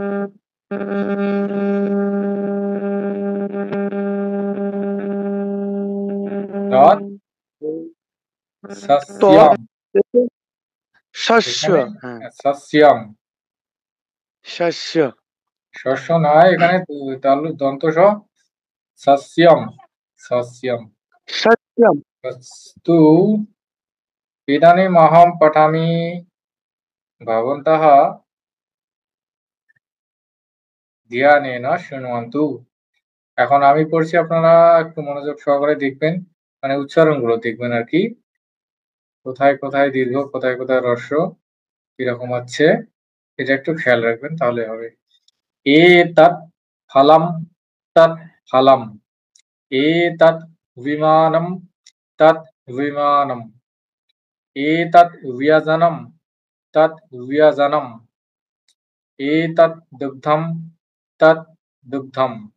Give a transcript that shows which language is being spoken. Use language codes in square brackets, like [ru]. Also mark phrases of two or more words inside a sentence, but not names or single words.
[sa] তৎ সস্যম। [bn] শস্য। এখানে হ্যাঁ, [sa] সস্যম, [bn] শস্য শস্য নয়, এখানে দন্ত স, [sa] সস্যম, সস্যম। সত্যম। अस्तु, इदानीमहं पठामि, भवन्तः ধ্যানেন শৃण्वन्तु। [bn] এখন আমি পড়ছি, আপনারা একটু মনোযোগ সহকারে দেখবেন, মানে উচ্চারণগুলো দেখবেন আর কি, কোথায় কোথায় দীর্ঘ, কোথায় কোথায় হ্রস্ব, কিরকম হচ্ছে, এটা একটু খেয়াল রাখবেন, তাহলে হবে। [sa] এতৎ ফলম তৎ ফলম, এতৎ বিমানম তৎ বিমানম, এতৎ ব্যজনম তৎ ব্যজনম, एतत् दुग्धं तत् दुग्धम्,